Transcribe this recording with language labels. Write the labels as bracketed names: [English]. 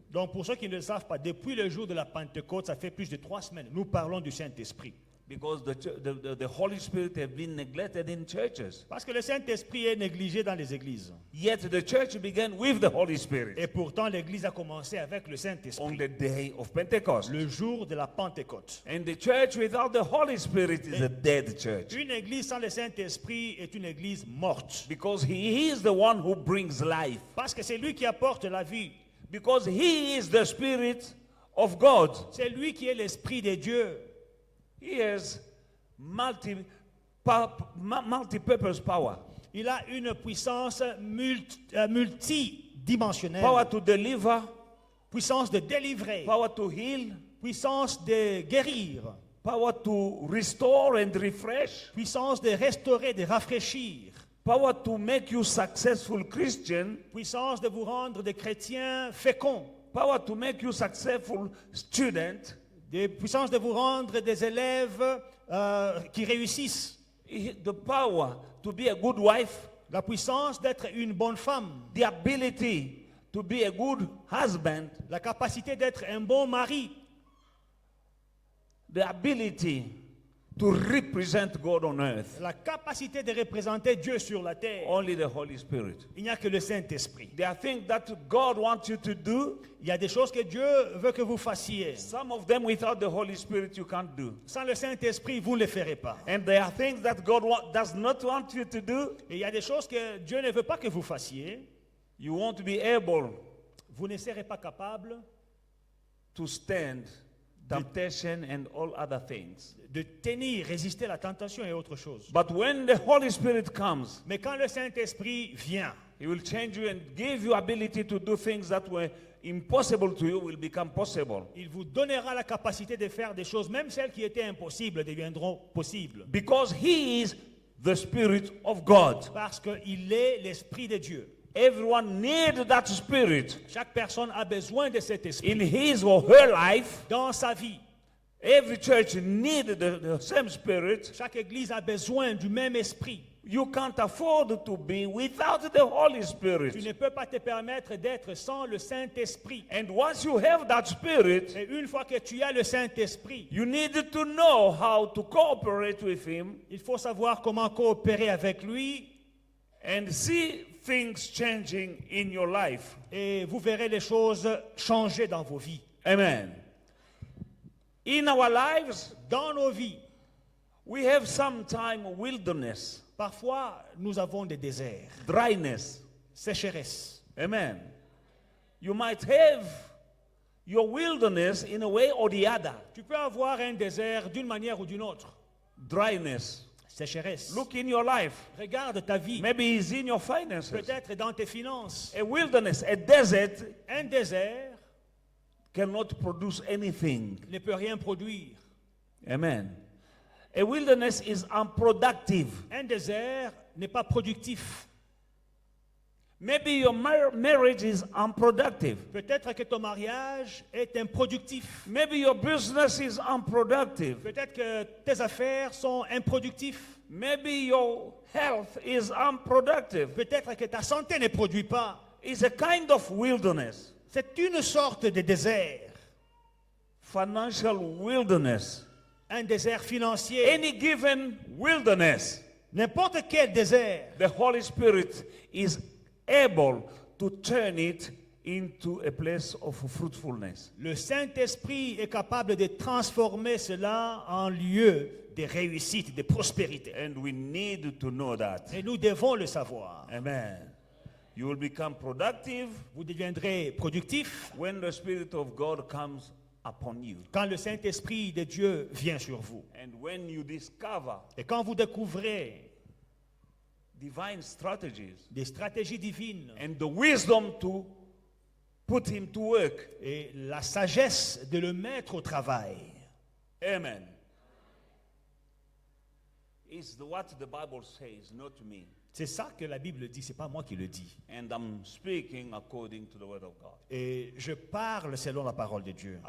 [French] Donc pour ceux qui ne le savent pas, depuis le jour de la Pentecôte, ça fait plus de 3 semaines, nous parlons du Saint-Esprit. [English] Because the Holy Spirit have been neglected in churches. [French] Parce que le Saint-Esprit est négligé dans les églises. [English] Yet the church began with the Holy Spirit. [French] Et pourtant l'église a commencé avec le Saint-Esprit. [English] On the day of Pentecost. [French] Le jour de la Pentecôte. [English] And the church without the Holy Spirit is a dead church. [French] Une église sans le Saint-Esprit est une église morte. [English] Because he is the one who brings life. [French] Parce que c'est lui qui apporte la vie. [English] Because he is the Spirit of God. [French] C'est lui qui est l'Esprit de Dieu. [English] He has multi-purpose power. [French] Il a une puissance multidimensionnelle. [English] Power to deliver. [French] Puissance de délivrer. [English] Power to heal. [French] Puissance de guérir. [English] Power to restore and refresh. [French] Puissance de restaurer, de rafraîchir. [English] Power to make you successful Christian. [French] Puissance de vous rendre des chrétiens féconds. [English] Power to make you successful student. [French] Des puissances de vous rendre des élèves qui réussissent. [English] The power to be a good wife. [French] La puissance d'être une bonne femme. [English] The ability to be a good husband. [French] La capacité d'être un bon mari. [English] The ability to represent God on earth. [French] La capacité de représenter Dieu sur la terre. [English] Only the Holy Spirit. [French] Il n'y a que le Saint-Esprit. [English] There are things that God wants you to do. [French] Il y a des choses que Dieu veut que vous fassiez. [English] Some of them without the Holy Spirit you can't do. [French] Sans le Saint-Esprit, vous ne les ferez pas. [English] And there are things that God does not want you to do. [French] Et il y a des choses que Dieu ne veut pas que vous fassiez. [English] You won't be able. [French] Vous ne serez pas capable [English] to stand temptation and all other things. [French] De tenir, résister à la tentation et autre chose. [English] But when the Holy Spirit comes, [French] mais quand le Saint-Esprit vient, [English] He will change you and give you ability to do things that were impossible to you will become possible. [French] Il vous donnera la capacité de faire des choses, même celles qui étaient impossibles deviendront possibles. [English] Because he is the Spirit of God. [French] Parce qu'il est l'Esprit de Dieu. [English] Everyone needs that Spirit [French] Chaque personne a besoin de cet esprit [English] in his or her life. [French] dans sa vie. [English] Every church needs the same Spirit. [French] Chaque église a besoin du même esprit. [English] You can't afford to be without the Holy [French] Tu [English] Spirit. [French] ne peux pas te permettre d'être sans le Saint-Esprit. [English] And once you have that Spirit, [French] Et une fois que tu as le Saint-Esprit, [English] you need to know how to cooperate with him [French] il faut savoir comment coopérer avec lui [English] and see things changing in your life. [French] et vous verrez les choses changer dans vos vies. [English] Amen. In our lives, [French] Dans nos vies, [English] we have sometime wilderness, [French] parfois nous avons des déserts, [English] dryness. [French] sécheresse. [English] Amen. You might have your wilderness in a way or the other. [French] Tu peux avoir un désert d'une manière ou d'une autre. [English] Dryness. [French] Sécheresse. [English] Look in your life. [French] Regarde ta vie. [English] Maybe it's in your finances. [French] Peut-être dans tes finances. [English] A wilderness, a desert [French] Un désert [English] cannot produce anything. [French] ne peut rien produire. [English] Amen. A wilderness is unproductive. [French] Un désert n'est pas productif. [English] Maybe your marriage is unproductive. [French] Peut-être que ton mariage est improductif. [English] Maybe your business is unproductive. [French] Peut-être que tes affaires sont improductifs. [English] Maybe your health is unproductive. [French] Peut-être que ta santé ne produit pas. [English] It's a kind of wilderness. [French] C'est une sorte de désert. [English] Financial wilderness. [French] Un désert financier. [English] Any given wilderness, [French] N'importe quel désert. [English] the Holy Spirit is able to turn it into a place of fruitfulness. [French] Le Saint-Esprit est capable de transformer cela en lieu de réussite, de prospérité. [English] And we need to know that. [French] Et nous devons le savoir. [English] Amen. You will become productive [French] Vous deviendrez productif [English] when the Spirit of God comes upon you. [French] quand le Saint-Esprit de Dieu vient sur vous. [English] And when you discover [French] Et quand vous découvrez [English] divine strategies [French] des stratégies divines [English] and the wisdom to put him to work. [French] et la sagesse de le mettre au travail. [English] Amen. It's what the Bible says, not me. [French] C'est ça que la Bible dit, c'est pas moi qui le dis. [English] And I'm speaking according to the word of God. [French] Et je parle selon la parole de Dieu.